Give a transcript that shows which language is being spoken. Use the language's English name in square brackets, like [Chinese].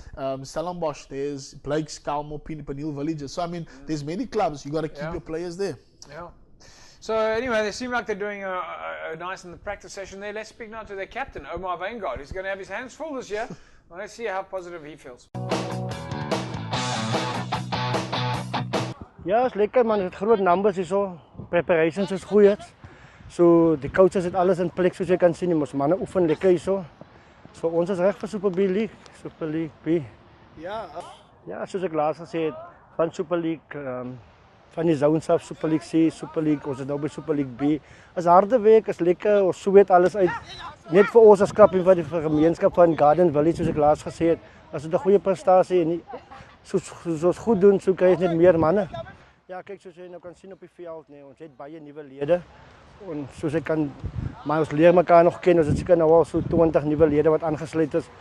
[English] Stellenbosch, there's Blake's, Kalmar, Peniel Villages. So I mean, there's many clubs. You got to keep your players there. Yeah. So anyway, they seem like they're doing a nice in the practice session there. Let's speak now to their captain, Omar Vanguard. He's going to have his hands full this year. Well, let's see how positive he feels. [Afrikaans] Ja, is lekker man, het groot numbers is zo, preparations is goed. So die coaches het alles in plek soos jy kan sien, ons manne oefen lekker hierso. So ons is reg vir Super League B. Ja, soos ek laas gesê het, van Super League, van die zones af, Super League C, Super League, ons is nou by Super League B. Is harde werk, is lekker, ons sweet alles uit. Net vir ons as klub en vir die gemeenskap van Garden Village, soos ek laas gesê het, as dit 'n goeie prestasie en soos ons goed doen, so kry ons net meer manne. Ja, kyk soos jy nou kan sien op die veld, nee, ons het baie nuwe lede. En soos ek kan, maar ons leer mekaar nog ken, ons het seker nou al so 20 nuwe lede wat aangesluit is.